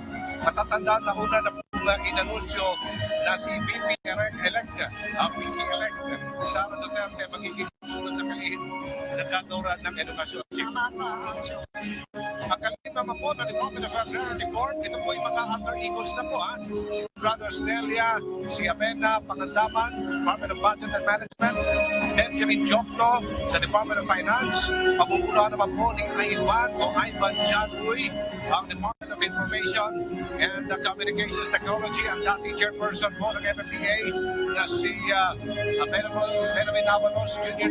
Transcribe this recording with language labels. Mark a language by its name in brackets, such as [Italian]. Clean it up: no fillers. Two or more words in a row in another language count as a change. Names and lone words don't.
[Filipino] Matatandaan na una na po na inanunsyo na si VP-elect Sara Duterte magiging sunod na kalihim na gagawran ng edukasyon. Ang kalihim naman po na Department of Agrarian Report, ito po yung mga [English] alter egos [Filipino] na po. Si Brothers Nelia, si Abena Pangandaman, Department of Budget and Management, Benjamin Jokno sa Department of Finance, pabubuluhan naman po ni Ivan Januy, ang Department of Information and Communications Technology, ang dating chairperson po ng MMDA na si Benjamin Avalos Jr.